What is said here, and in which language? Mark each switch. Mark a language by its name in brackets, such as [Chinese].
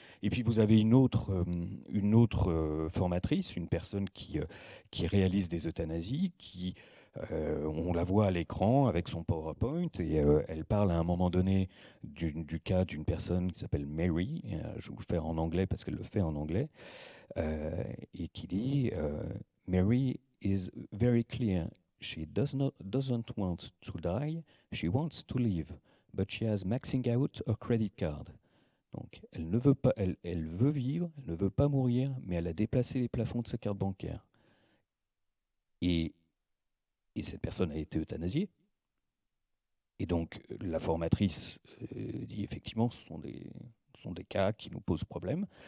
[French] Et puis vous avez une autre formatrice, une personne qui réalise des euthanasies, on la voit à l'écran avec son PowerPoint, et elle parle à un moment donné du cas d'une personne qui s'appelle Mary, je vais vous le faire en anglais parce qu'elle le fait en anglais, et qui dit [English] Mary is very clear. She doesn't want to die, she wants to live, but she has maxing out her credit card. [French] Donc, elle ne veut pas, elle veut vivre, elle ne veut pas mourir, mais elle a déplacé les plafonds de sa carte bancaire. Et cette personne a été euthanasiée. Et donc, la formatrice dit effectivement, ce sont des cas qui nous posent problème.